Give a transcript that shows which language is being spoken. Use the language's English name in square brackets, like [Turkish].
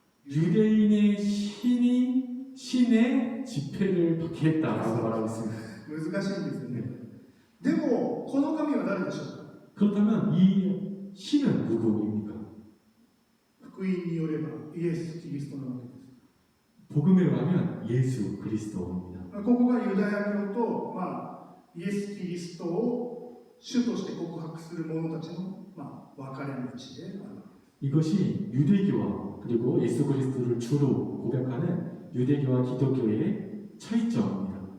[Korean] 유대인의 신의 집회를 박해했다라고 말하고 있습니다. [Japanese] 難しいんですよね。でもこの神は誰でしょうか。 [Korean] 그렇다면 이 신은 누구입니까? [Japanese] 福音によればイエス・キリストなわけです。 [Korean] 복음에 의하면 예수 그리스도입니다. [Japanese] ここがユダヤ教と、イエス・キリストを主として告白する者たちの、分かれ道であるわけです。 [Korean] 이것이 유대교와 그리고 예수 그리스도를 주로 고백하는 유대교와 기독교의 차이점입니다.